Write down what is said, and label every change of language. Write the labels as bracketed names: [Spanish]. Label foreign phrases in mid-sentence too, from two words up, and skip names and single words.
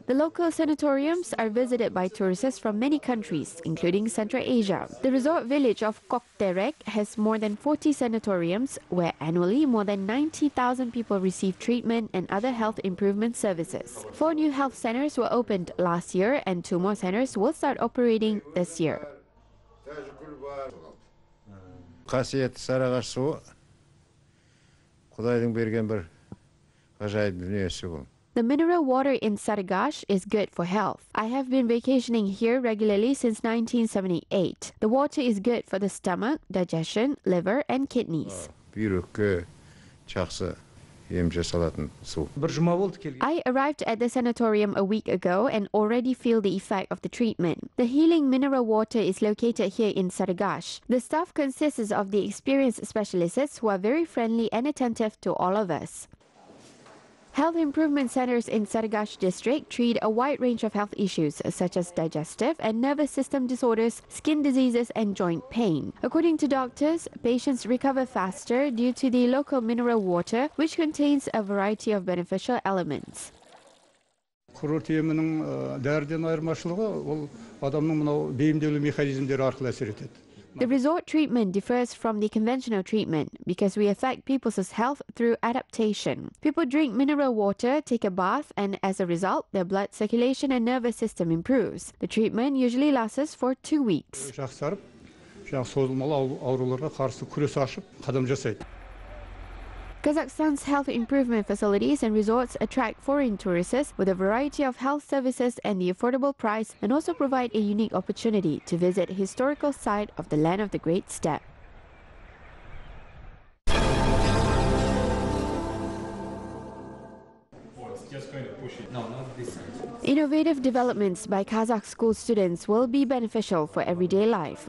[English] The local sanatoriums are visited by tourists from many countries, including Central Asia. The resort village of Kokterek has more than 40 sanatoriums, where annually more than 90,000 people receive treatment and other health improvement services. 4 new health centers were opened last year, and 2 more centers will start operating this year. [Kazakh] Қасиетті Сарыағаш суы Құдайдың берген бір ғажайып дүниесі бұл. [English] The mineral water in Sarıgaş is good for health. I have been vacationing here regularly since 1978. The water is good for the stomach, digestion, liver and kidneys. [Kazakh] Бүйрекке жақсы ем жасалатын су. [English] I arrived at the sanatorium a week ago and already feel the effect of the treatment. The healing mineral water is located here in Sarıgaş. The staff consists of the experienced specialists who are very friendly and attentive to all of us. Health improvement centers in Sarıgaş district treat a wide range of health issues such as digestive and nervous system disorders, skin diseases and joint pain. According to doctors, patients recover faster due to the local mineral water, which contains a variety of beneficial elements. [Kazakh] Kurort емінің дәріден айырмашылығы ол адамның мынау бейімделу механизмдері арқылы әсер етеді. [English] The resort treatment differs from the conventional treatment because we affect people's health through adaptation. People drink mineral water, take a bath, and as a result, their blood circulation and nervous system improves. The treatment usually lasts for 2 weeks. [Kazakh] Жақсарып, созылмалы ауруларға қарсы күрес ашып, қадам жасайды. [English] Kazakhstan's health improvement facilities and resorts attract foreign tourists with a variety of health services and the affordable price, and also provide a unique opportunity to visit a historical site of the land of the Great Steppe. Innovative developments by Kazakh school students will be beneficial for everyday life.